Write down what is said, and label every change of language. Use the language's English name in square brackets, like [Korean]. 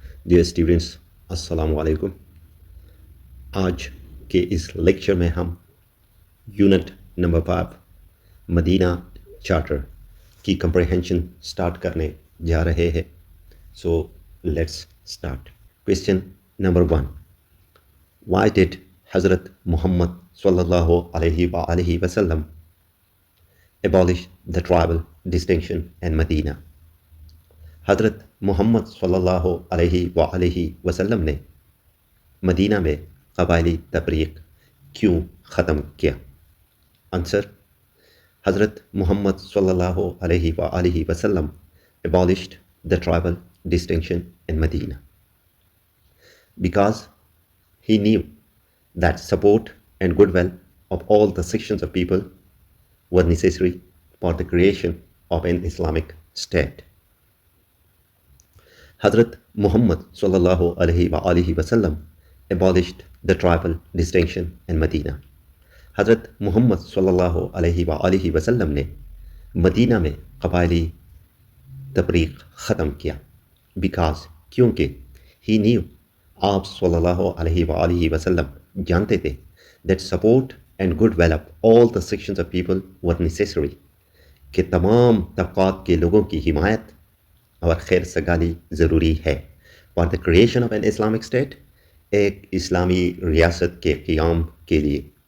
[Urdu] Dear students, السلام علیکم. آج کے اس لیکچر میں ہم یونٹ نمبر 5 مدینہ چارٹر کی کمپریہنشن سٹارٹ کرنے جا رہے ہیں. [English] So let's start. Question number 1. Why did Hazrat Muhammad صلی اللہ علیہ وآلہ وسلم abolish the tribal distinction in Medina؟ Hazrat Muhammad صلی اللہ علیہ وآلہ وسلم [Urdu] نے مدینہ میں قبائلی تفریق کیوں ختم کیا؟ [English] Answer: Hazrat Muhammad صلی اللہ علیہ وآلہ وسلم abolished the tribal distinction in Medina because he knew that support and goodwill of all the sections of people were necessary for the creation of an Islamic state. Hazrat Muhammad صلی اللہ علیہ وآلہ وسلم abolished the tribal distinction in Medina. [Urdu] حضرت محمد صلی اللہ علیہ وآلہ وسلم نے مدینہ میں قبائلی تفریق ختم کیا [English] because [Urdu] کیونکہ [English] he knew، [Urdu] آپ صلی اللہ علیہ وآلہ وسلم جانتے تھے [English] that support and goodwill of all the sections of people were necessary، [Urdu] کہ تمام طبقات کے لوگوں کی حمایت اور خیر سگالی ضروری ہے [English] for the creation of an Islamic state، [Urdu] ایک اسلامی ریاست کے قیام کے لیے.